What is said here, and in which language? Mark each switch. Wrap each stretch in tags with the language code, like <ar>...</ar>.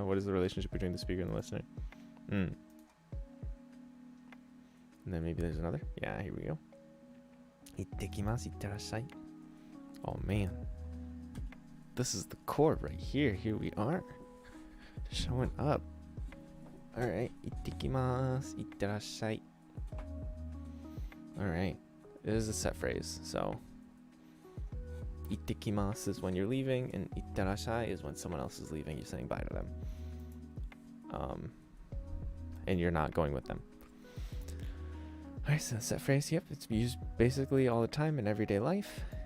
<en>What is the relationship between the speaker and the listener? And then maybe there's another. Yeah, here we go.</en> <ja>行ってきます。行ってらっしゃい.</ja> <en>Oh man, this is the chord right here. Here we are, showing up. All right,</en> <ja>行ってきます。行ってらっしゃい.</ja> <en>All right, it is a set phrase. So,</en> <ja>行ってきます</ja> <en>is when you're leaving, and</en> <ja>行ってらっしゃい</ja> <en>is when someone else is leaving. You're saying bye to them, and you're not going with them. Alright, so set phrase, yep, it's used basically all the time in everyday life.</en>